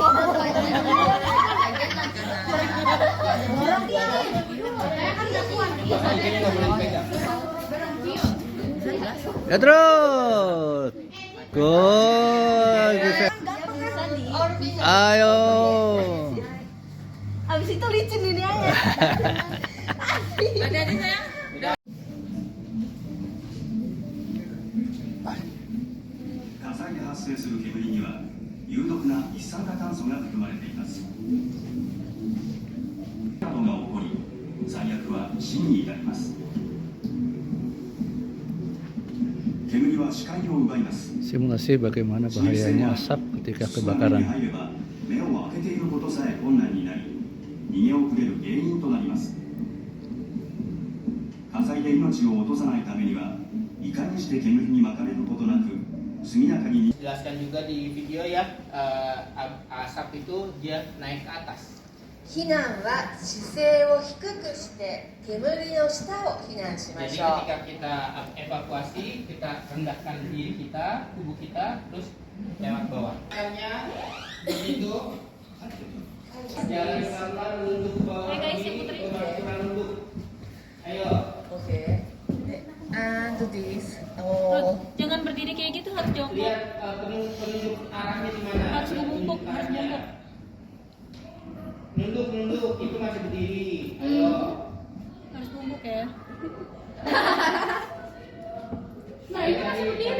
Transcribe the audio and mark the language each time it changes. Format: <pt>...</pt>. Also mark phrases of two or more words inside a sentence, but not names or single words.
<id>Pintunya nggak boleh dipegang. Ya terus. Good. Bisa. Ayo. Abis itu licin ini aja. Hati-hati sayang.</id> <ja>火災で発生する煙には有毒な一酸化炭素が含まれていますなどが起こり最悪は死に至ります煙は視界を奪います</ja> <id>Simulasi bagaimana bahayanya asap ketika</id> <ja>室内に</ja> <id>kebakaran.</id> <ja>入れば目を開けていることさえ困難になり逃げ遅れる原因となります火災で命を落とさないためにはいかにして煙に巻かれることなく速やかに</ja> <id>Jelaskan juga di video ya, asap itu dia naik ke atas.</id> <ja>避難は姿勢を低くして煙の下を避難しま</ja> <id>Jadi</id> <ja>しょう</ja> <id>ketika kita evakuasi, kita rendahkan diri kita, tubuh kita, terus lewat bawah. Caranya begitu, jalan pelan-pelan nunduk ke bawah ini, pelan nunduk. Ayo.</id> <en>Okay. And this.</en> <id>Jangan berdiri kayak gitu, harus jongkok. Lihat penunjuk arahnya di mana. Harus membungkuk, harus bungkuk. Nunduk, itu masih berdiri. Ayo. Harus bungkuk ya. Nah, ini masih berdiri.</id>